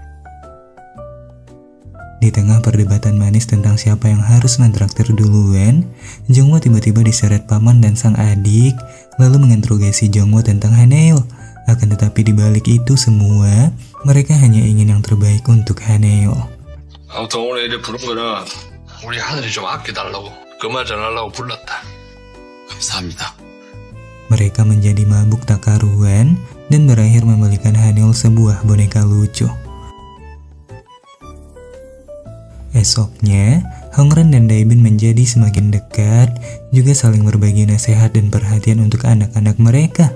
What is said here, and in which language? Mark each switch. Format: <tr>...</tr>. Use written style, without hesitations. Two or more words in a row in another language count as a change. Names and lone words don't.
<id>Di tengah perdebatan manis tentang siapa yang harus mentraktir duluan, Jongwoo tiba-tiba diseret paman dan sang adik, lalu menginterogasi Jongwoo tentang Haniul. Akan tetapi di balik itu semua, mereka hanya ingin yang terbaik untuk Haniul.</id> <ko>아무튼 오늘 이래 부른 거는 우리 하늘이 좀 아껴달라고 그 말 전하려고 불렀다. 감사합니다.</ko> <id>Mereka menjadi mabuk tak karuan dan berakhir membelikan Haniul sebuah boneka lucu. Esoknya, Hongren dan Daebin menjadi semakin dekat, juga saling berbagi nasihat dan perhatian untuk anak-anak mereka.</id>